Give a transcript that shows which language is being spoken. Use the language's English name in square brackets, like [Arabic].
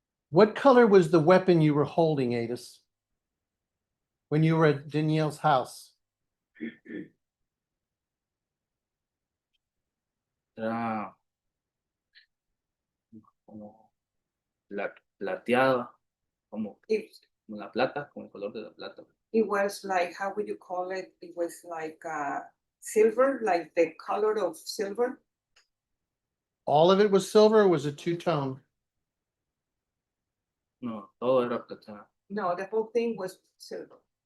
[English] What color was the weapon you were holding, Adis? When you were at Danielle's house? [Spanish] Era como plateada, como la plata, como el color de la plata. [English] It was like, how would you call it? It was like silver, like the color of silver. All of it was silver or was it two-tone? [Spanish] No, todo era plateada. [English] No, the whole thing was silver.